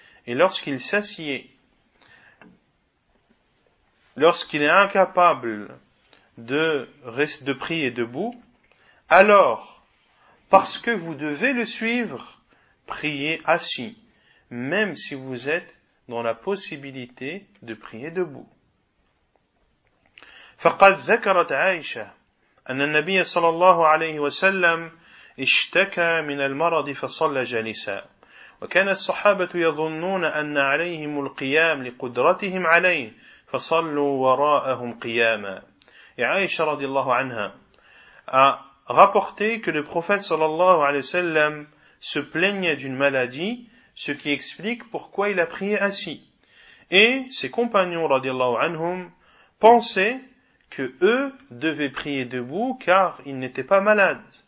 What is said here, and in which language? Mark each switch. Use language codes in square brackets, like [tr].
[fr] Et lorsqu'il s'assied, lorsqu'il est incapable de prier debout, alors, parce que vous devez le suivre, priez assis, même si vous êtes dans la possibilité de prier debout. [ar] فقد ذكرت عائشة أن النبي صلى الله عليه وسلم اشتكى من المرض فصلى جالسا وكان الصحابة يظنون أن عليهم القيام لقدرتهم عليه فصلوا وراءهم قياما. [fr] عائشة [ar] رضي الله عنها [fr] a rapporté que le prophète [ar] صلى الله عليه وسلم [fr] se plaignait d'une maladie, ce qui explique pourquoi il a prié assis. Et ses compagnons [ar] رضي الله عنهم [fr] pensaient que eux devaient prier debout car ils n'étaient pas malades.